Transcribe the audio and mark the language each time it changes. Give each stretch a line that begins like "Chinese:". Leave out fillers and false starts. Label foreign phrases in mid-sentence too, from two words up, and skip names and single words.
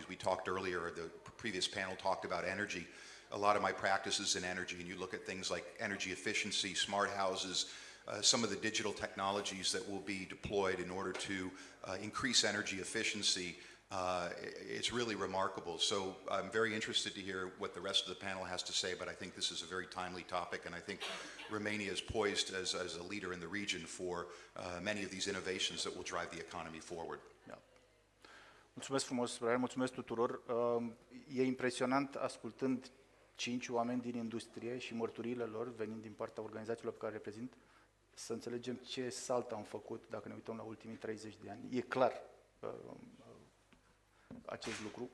English: We talked earlier, the previous panel talked about energy. A lot of my practices in energy, and you look at things like energy efficiency, smart houses, some of the digital technologies that will be deployed in order to increase energy efficiency. It's really remarkable. So I'm very interested to hear what the rest of the panel has to say, but I think this is a very timely topic, and I think Romania is poised as a leader in the region for many of these innovations that will drive the economy forward.
Romanian: Mulțumesc frumos, Brian, mulțumesc tuturor. E impresionant ascultând 5 oameni din industrie și mărturiile lor venind din partea organizațiilor pe care le reprezint, să înțelegem ce salt am făcut dacă ne uităm la ultimii 30 de ani. E clar acest lucru.